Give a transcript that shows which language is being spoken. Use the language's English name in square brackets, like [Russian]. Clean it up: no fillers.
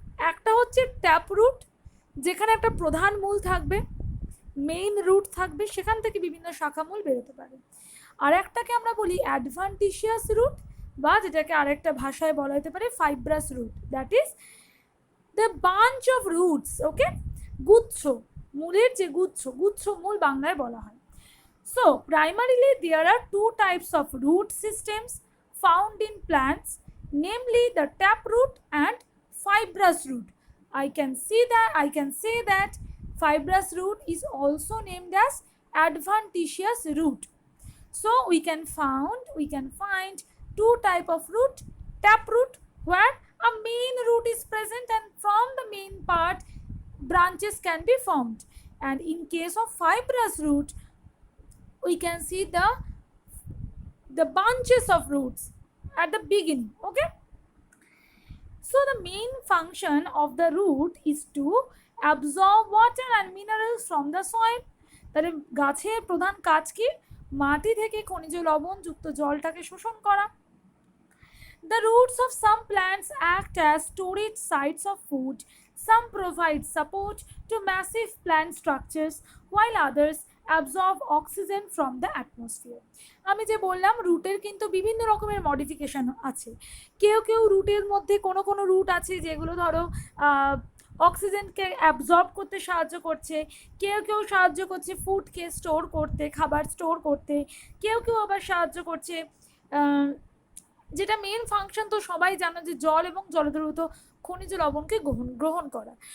[Bangla] একটা হচ্ছে tap root, যেখানে একটা প্রধান মূল থাকবে, মেইন রুট থাকবে, সেখান থেকে বিভিন্ন শাখা মূল বেরোতে পারে। আর একটাকে আমরা বলি অ্যাডভান্টিশিয়াস রুট, বা যেটাকে আরেকটা ভাষায় বলা যেতে পারে fibrous root, [English] That is the bunch of roots. [Bangla] ওকে, গুচ্ছ, মূলের যে গুচ্ছ মূল বাংলায় বলা হয়। [English] So primarily there are two types of root systems found in plants, namely the taproot and fibrous root. I can say that fibrous root is also named as adventitious root. So we can find two type of root: taproot, where a main root is present and from the main part branches can be formed, and in case of fibrous root we can see the bunches of roots at the beginning. Okay, so the main function of the root is to absorb water and minerals from the soil. [Bangla] তাহলে গাছের প্রধান কাজ কি? মাটি থেকে খনিজ লবণ যুক্ত জলটাকে শোষণ করা। [English] The roots of some plants act as storage sites of food. Some provide support to massive plant structures, while others absorb oxygen from the atmosphere. [Bangla] আমি যে বললাম রুটের কিন্তু বিভিন্ন রকমের মডিফিকেশন আছে। কেউ রুটের মধ্যে কোনো রুট আছে যেগুলো ধরো অক্সিজেনকে অ্যাবজর্ব করতে সাহায্য করছে, কেউ সাহায্য করছে ফুডকে স্টোর করতে, খাবার স্টোর করতে, কেউ আবার সাহায্য করছে যেটা মেন ফাংশন তো সবাই জানো যে জল এবং জলদ্রবীভূত খনিজ লবণকে গ্রহণ করা।